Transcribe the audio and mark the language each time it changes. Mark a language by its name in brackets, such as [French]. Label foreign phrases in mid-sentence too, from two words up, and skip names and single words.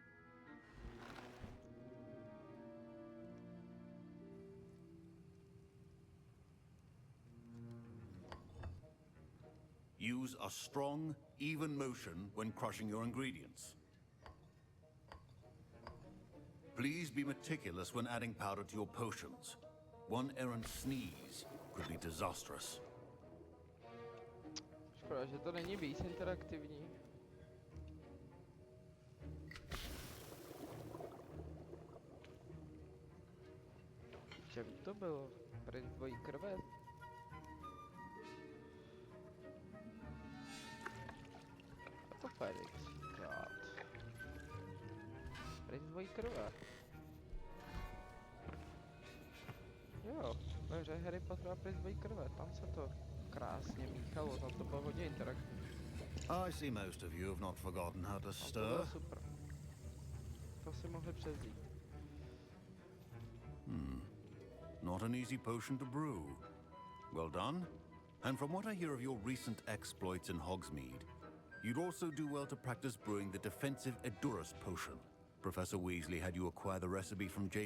[English] Use a strong, even motion when crushing your ingredients. Please be meticulous when adding powder to your potions. One errant sneeze could be disastrous. [Czech] Škoda, že to není víc interaktivní. Čem to bylo? Princ dvojí krve? A to Felix. God. Princ dvojí krve. Jo, ve hře Harry Potter a Princ dvojí krve. Tam se to krásně míchalo, tam to bylo hodně interaktivní. [English] I see most of you have not forgotten how to [Czech] To bylo [English] stir. [Czech] super. To si mohli převzít. [English] Not an easy potion to brew. Well done. And from what I hear of your recent exploits in Hogsmeade, you'd also do well to practice brewing the defensive Edurus potion. Professor Weasley had you acquire the recipe from J.